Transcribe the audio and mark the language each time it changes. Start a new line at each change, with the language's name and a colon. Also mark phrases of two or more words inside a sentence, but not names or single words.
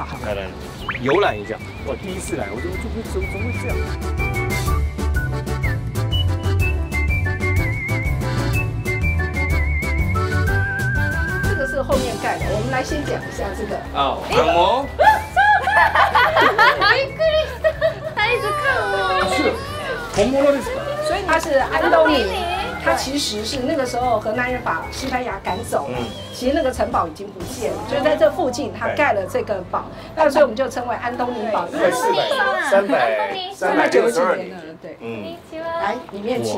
Chinese: 来，游览一下。我第一次来，我怎么会这样？这个是后面盖的，我们来先讲一下这个。哦，哦。びっくりした，他一直看我。是，红魔的。所以他是安东尼。他其实是那个时候荷兰人把西班牙赶走了，其实那个城堡已经不见了，就在这附近他盖了这个堡，那所以我们就称为安东尼堡。390几年了，对，来里面请。